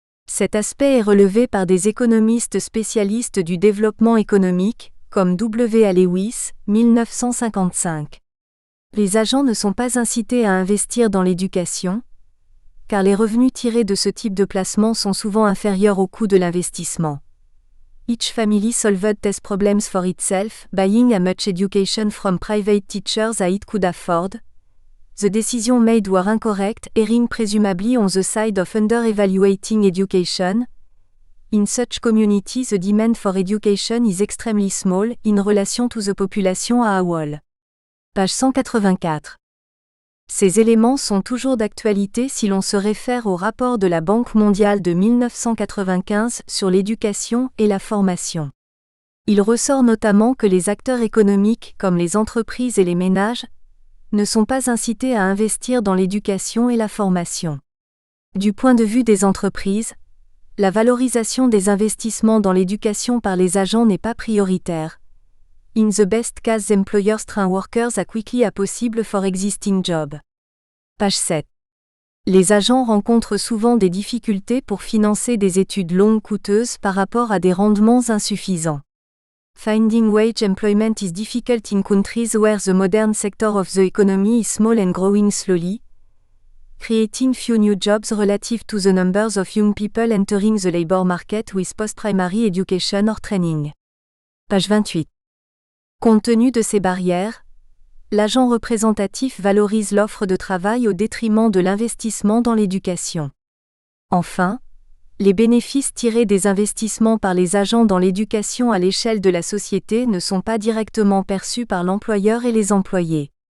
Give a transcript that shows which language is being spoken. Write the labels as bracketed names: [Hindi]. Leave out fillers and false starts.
[French] Cet aspect est relevé par des économistes spécialistes du développement économique, comme W. A. Lewis, 1955. Les agents ne sont pas incités à investir dans l'éducation, car les revenus tirés de ce type de placement sont souvent inférieurs au coût de l'investissement. [English] Each family solved these problems for itself, buying as much education from private teachers as it could afford. The decisions made were incorrect, erring presumably on the side of under-evaluating education. In such communities the demand for education is extremely small, in relation to the population as a whole. Page 184. [French] Ces éléments sont toujours d'actualité si l'on se réfère au rapport de la Banque mondiale de 1995 sur l'éducation et la formation. Il ressort notamment que les acteurs économiques, comme les entreprises et les ménages, ne sont pas incités à investir dans l'éducation et la formation. Du point de vue des entreprises, la valorisation des investissements dans l'éducation par les agents n'est pas prioritaire. [English] In the best case, employers train workers as quickly as possible for existing jobs. Page 7. [French] Les agents rencontrent souvent des difficultés pour financer des études longues coûteuses par rapport à des rendements insuffisants. [English] Finding wage employment is difficult in countries where the modern sector of the economy is small and growing slowly, creating few new jobs relative to the numbers of young people entering the labor market with post-primary education or training. Page 28. [French] Compte tenu de ces barrières, l'agent représentatif valorise l'offre de travail au détriment de l'investissement dans l'éducation. Enfin, les bénéfices tirés des investissements par les agents dans l'éducation à l'échelle de la société ne sont pas directement perçus par l'employeur et les employés.